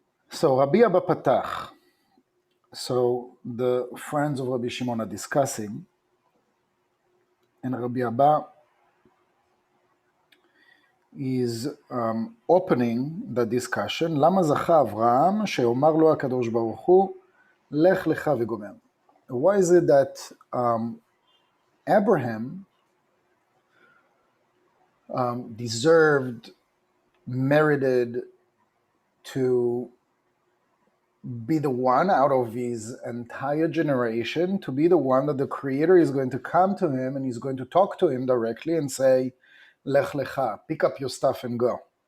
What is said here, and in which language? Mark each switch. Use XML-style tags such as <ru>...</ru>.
<en>So, Rabbi Abba Patach. So, the friends of Rabbi Shimon are discussing, and Rabbi Abba is opening the discussion.</en> <he>למה זכה אברהם שאומר לו הקדוש ברוך הוא, לך לך וגומר?</he> <en>Why is it that Abraham deserved, merited to be the one out of his entire generation, to be the one that the Creator is going to come to him and he's going to talk to him directly and say, Lech Lecha, pick up your stuff and go.</en>